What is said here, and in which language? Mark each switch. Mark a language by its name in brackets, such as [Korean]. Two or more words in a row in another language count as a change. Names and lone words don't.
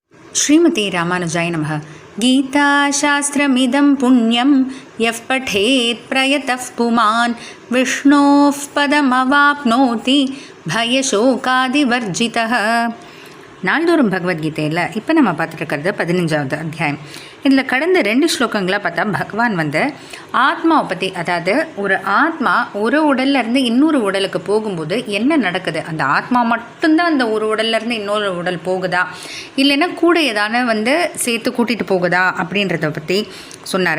[Sanskrit] श्रीमती रामानुजाय नमः। गीताशास्त्रमिदं पुण्यं यः पठेत् प्रयतः पुमान् विष्णोः पदमवाप्नोति भयशोकादिवर्जितः। [Tamil] நாள்தோறும் பகவத்கீதையில் இப்போ நம்ம பார்த்துட்டு இருக்கிறது 15வது அத்தியாயம். இதில் கடந்த 2 ஸ்லோகங்களாக பார்த்தா பகவான் ஆத்மாவை பற்றி, அதாவது ஒரு ஆத்மா ஒரு உடல்லேருந்து இன்னொரு உடலுக்கு போகும்போது என்ன நடக்குது, அந்த ஆத்மா மட்டும்தான் அந்த ஒரு உடல்லேருந்து இன்னொரு உடல் போகுதா, இல்லைன்னா கூட ஏதான சேர்த்து கூட்டிகிட்டு போகுதா அப்படின்றத பற்றி சொன்னார்.